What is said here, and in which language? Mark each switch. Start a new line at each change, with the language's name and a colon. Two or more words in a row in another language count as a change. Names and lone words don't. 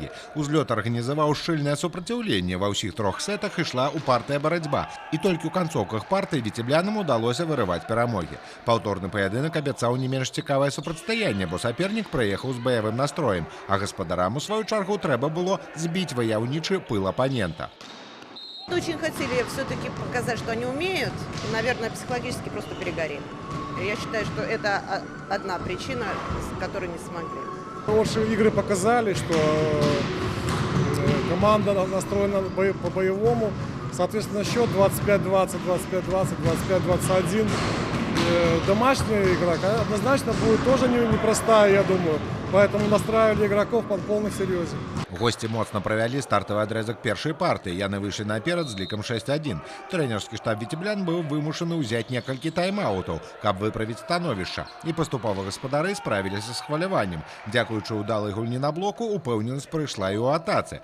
Belarusian: Узлёт арганізаваў шчыльнае супраціўленне, ва ўсіх 3 сетах ішла упартая барацьба, і толькі ў канцоўках партыі віцеблянам удалося вырываць перамогі. Паўторны паядынак абяцаў не менш цікавае супрацьстаянне, бо сапернік прыехаў з баявым настроем, а гаспадарам у сваю чаргу трэба было збіць ваяўнічы пыл апанента.
Russian: Очень хотели все-таки показать, что они умеют, и, наверное, психологически просто перегорели. Я считаю, что это одна причина, с которой не смогли. Хорошие игры показали, что Команда настроена по-боевому. Соответственно, счет 25-20, 25-20, 25-21. Домашняя игра однозначно будет тоже непростая, я думаю. Поэтому настраивали игроков под полный серьезе.
Belarusian: Гости моцна правялі стартавы адрэзак першай партыі. Яны выйшлі наперад з лікам 6-1. Трэнерскі штаб віцеблян быў вымушаны ўзяць некалькі тайм-аутаў, каб выправіць становішча. І паступова гаспадары справіліся з хваляваннем. Дзякуючы ўдалай гульні на блоку, упэўненасць прыйшла і ў атацы.